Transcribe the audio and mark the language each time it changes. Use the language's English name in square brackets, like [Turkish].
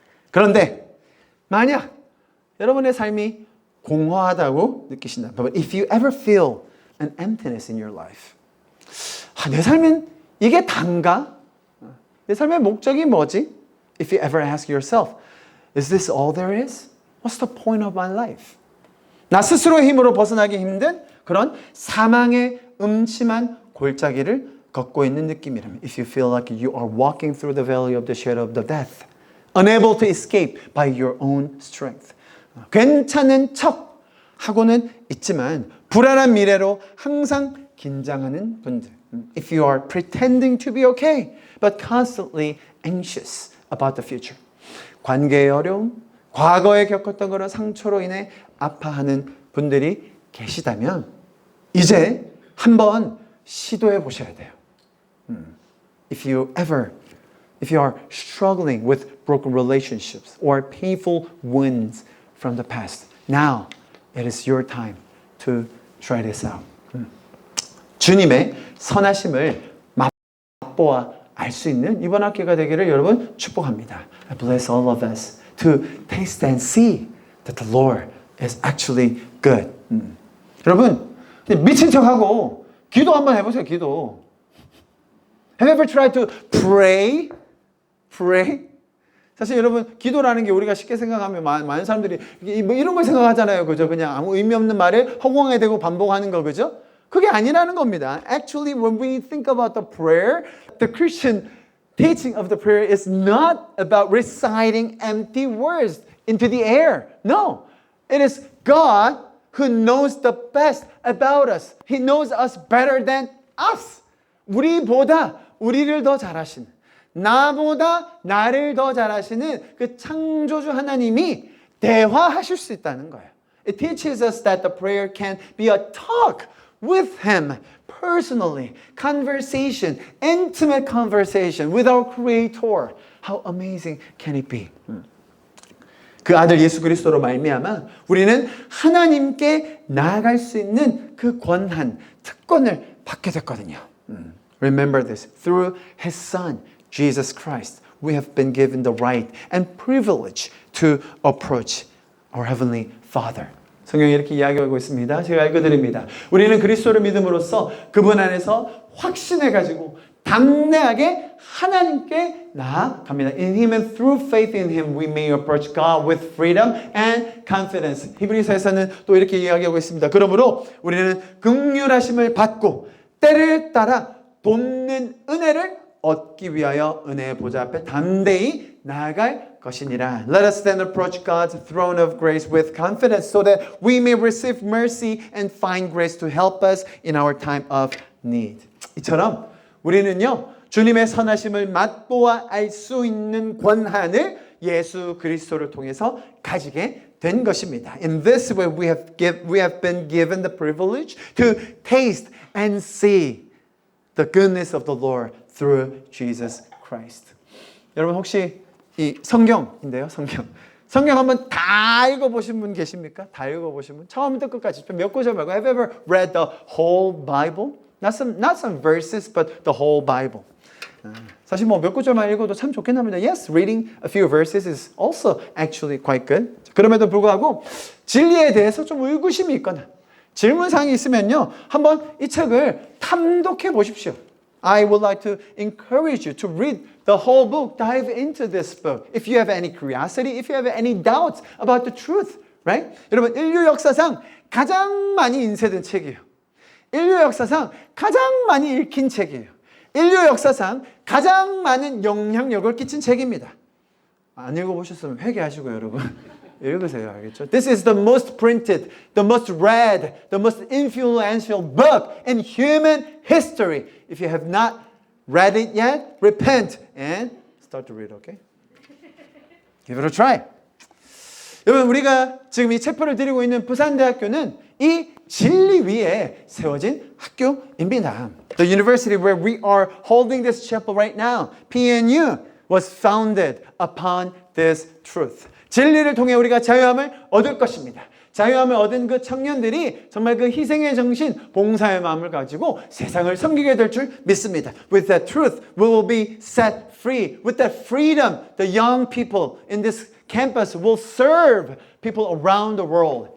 [Korean] 그런데 만약 여러분의 삶이 공허하다고 느끼신다. [English] But if you ever feel an emptiness in your life, [Korean] 내 삶은 이게 단가? 내 삶의 목적이 뭐지? [English] If you ever ask yourself, is this all there is? What's the point of my life? [Korean] 나 스스로의 힘으로 벗어나기 힘든 그런 사망의 음침한 골짜기를 걷고 있는 느낌이라면, [English] if you feel like you are walking through the valley of the shadow of the death, unable to escape by your own strength. [Korean] 괜찮은 척 하고는 있지만 불안한 미래로 항상 긴장하는 분들. [English] If you are pretending to be okay, but constantly anxious about the future. [Korean] 관계의 어려움, 과거에 겪었던 그런 상처로 인해 아파하는 분들이 계시다면 이제 한번 시도해 보셔야 돼요. [English] If you are struggling with broken relationships or painful wounds from the past, now it is your time to try this out. [Korean] 주님의 선하심을 맛보아 알 수 있는 이번 학기가 되기를 여러분 축복합니다. [English] I bless all of us to taste and see that the Lord is actually good. [Korean] 여러분 미친 척하고 기도 한번 해보세요. 기도. [English] Have you ever tried to pray? [Korean] 사실 여러분 기도라는 게 우리가 쉽게 생각하면 많은 사람들이 뭐 이런 걸 생각하잖아요. 그죠? 그냥 아무 의미 없는 말을 허공에 대고 반복하는 거. 그죠? 그게 아니라는 겁니다. [English] Actually, when we think about the prayer, the Christian teaching of the prayer is not about reciting empty words into the air. No, it is God who knows the best about us. He knows us better than us. [Korean] 우리보다 우리를 더 잘하시는, 나보다 나를 더 잘하시는 그 창조주 하나님이 대화하실 수 있다는 거예요. [English] It teaches us that the prayer can be a talk with Him personally, conversation, intimate conversation with our Creator. How amazing can it be? [Korean] 그 아들 예수 그리스도로 말미암아 우리는 하나님께 나아갈 수 있는 그 권한, 특권을 받게 됐거든요. [English] Remember this. Through His Son, Jesus Christ, we have been given the right and privilege to approach our Heavenly Father. [Korean] 성경이 이렇게 이야기하고 있습니다. 제가 읽어드립니다. 우리는 그리스도를 믿음으로써 그분 안에서 확신을 가지고 담대하게 하나님께 나아갑니다. [English] In Him and through faith in Him we may approach God with freedom and confidence. [Korean] 히브리서에서는 또 이렇게 이야기하고 있습니다. 그러므로 우리는 긍휼하심을 받고 때를 따라 돕는 은혜를 얻기 위하여 은혜의 보좌 앞에 담대히 나아갈 것이니라. [English] Let us then approach God's throne of grace with confidence so that we may receive mercy and find grace to help us in our time of need. [Korean] 이처럼 우리는요, 주님의 선하심을 맛보아 알 수 있는 권한을 예수 그리스도를 통해서 가지게 된 것입니다. [English] In this way we have been given the privilege to taste and see the goodness of the Lord through Jesus Christ. [Korean] 여러분 혹시 이 성경인데요, 성경 한번 다 읽어보신 분 계십니까? 다 읽어보신 분? 처음부터 끝까지 몇 구절 말고 [English] Have you ever read the whole Bible? Not some verses, but the whole Bible. [Korean] 사실 뭐 몇 구절만 읽어도 참 좋긴 합니다. [English] Yes, reading a few verses is also actually quite good. [Korean] 그럼에도 불구하고 진리에 대해서 좀 의구심이 있거나 질문사항이 있으면요, 한번 이 책을 탐독해 보십시오. [English] I would like to encourage you to read the whole book, dive into this book. If you have any curiosity, if you have any doubts about the truth, right? [Korean] 여러분, 인류 역사상 가장 많이 인쇄된 책이에요. 인류 역사상 가장 많이 읽힌 책이에요. 인류 역사상 가장 많은 영향력을 끼친 책입니다. 안 읽어보셨으면 회개하시고요, 여러분. 읽으세요, 알겠죠? [English] This is the most printed, the most read, the most influential book in human history. If you have not read it yet, repent and start to read, okay? Give it a try. [Korean] 여러분, 우리가 지금 이 체포를 드리고 있는 부산대학교는 이 진리 위에 세워진 학교입니다. [English] The university where we are holding this chapel right now, PNU, was founded upon this truth. [Korean] 진리를 통해 우리가 자유함을 얻을 것입니다. 자유함을 얻은 그 청년들이 정말 그 희생의 정신, 봉사의 마음을 가지고 세상을 섬기게 될 줄 믿습니다. [English] With that truth, we will be set free. With that freedom, the young people in this campus will serve people around the world.